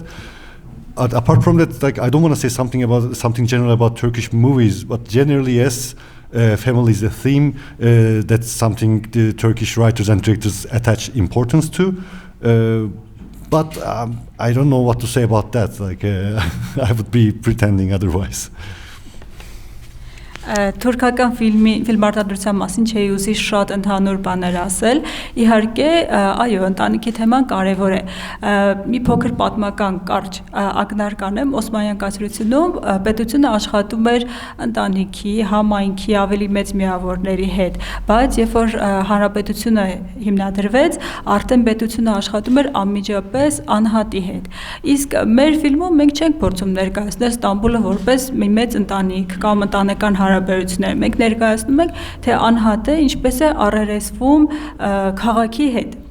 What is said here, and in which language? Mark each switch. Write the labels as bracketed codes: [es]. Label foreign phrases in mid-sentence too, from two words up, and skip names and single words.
[en] Apart from that, like I don't want to say something general about Turkish movies, but generally yes, family is a theme. That's something the Turkish writers and directors attach importance to. But I don't know what to say about that. Like I would be pretending otherwise. [hy] Թուրքական ֆիլմարտադրության մասին չի ուզի շատ ընդհանուր բաներ ասել։ Իհարկե, այո, ընտանիքի թեման կարևոր է։ Մի փոքր պատմական կարճ ակնարկ անեմ, Օսմանյան կայսրությունում պետությունը աշխատում էր ընտանիքի, համայնքի ավելի մեծ միավորների հետ, բայց երբ որ հանրապետությունը հիմնադրվեց, արդեն պետությունը աշխատում էր անմիջապես անհատի հետ։ Իսկ մեր ֆիլմում մենք չենք փորձում ներկայացնել Ստամբուլը որպես մի մեծ ընտանիք կամ ընտանեկան հարաբերություններ։ Մենք ներկայացնում ենք, թե անհատը ինչպես է առերեսվում քաղաքի հետ։